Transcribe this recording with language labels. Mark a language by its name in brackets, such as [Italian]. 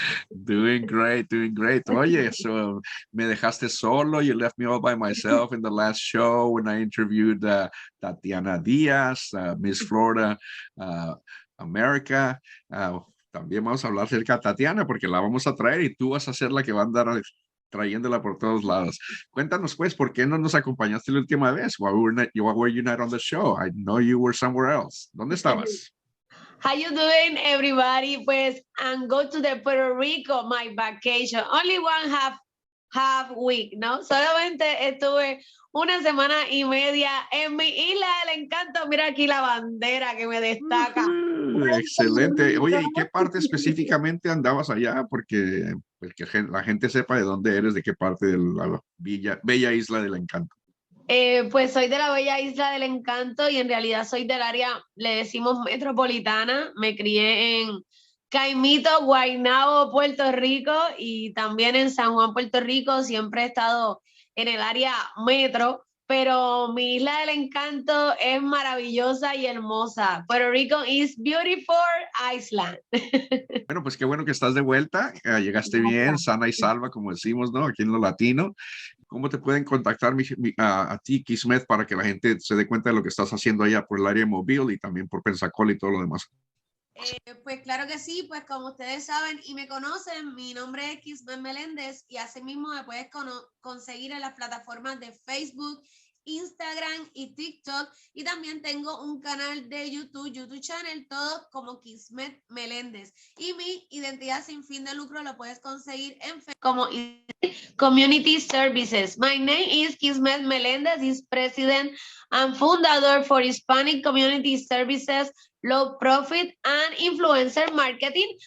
[English] Doing great, doing great. [Spanish] Oye, so me dejaste solo. [English] You left me all by myself in the last show when I interviewed Tatiana Diaz, Miss Florida, America. [Spanish] También vamos a hablar acerca de Tatiana porque la vamos a traer y tú vas a ser la que va a andar trayéndola por todos lados. Cuéntanos, pues, ¿por qué no nos acompañaste la última vez? [English] Why were you not on the show? I know you were somewhere else. [Spanish] ¿Dónde estabas? [English] How you doing, everybody? Pues, and go to the Puerto Rico, my vacation. Only one half week, ¿no? [Spanish] Solamente estuve una semana y media en mi isla del encanto. Mira aquí la bandera que me destaca. Excelente. Oye, ¿y qué parte específicamente andabas allá? Porque la gente sepa de dónde eres, de qué parte de la bella isla del encanto. Pues soy de la bella isla del encanto y en realidad soy del área, le decimos metropolitana. Me crié en Caimito, Guaynabo, Puerto Rico, y también en San Juan, Puerto Rico. Siempre he estado en el área metro, pero mi isla del encanto es maravillosa y hermosa. [English] Puerto Rico is beautiful island. [Spanish] Bueno, pues qué bueno que estás de vuelta. Llegaste bien, sana y salva, como decimos, ¿no? Aquí en lo latino. ¿Cómo te pueden contactar a ti, Kismet, para que la gente se dé cuenta de lo que estás haciendo allá por el área móvil y también por Pensacola y todo lo demás? Pues claro que sí, pues como ustedes saben y me conocen, mi nombre es Kismet Meléndez y asimismo me puedes conseguir en las plataformas de Facebook, Instagram y TikTok, y también tengo un canal de YouTube channel, todo como Kismet Meléndez, y mi identidad sin fin de lucro lo puedes conseguir en Facebook como Community Services. [English] My name is Kismet Meléndez, is President and Fundador for Hispanic Community Services, Low Profit and Influencer Marketing.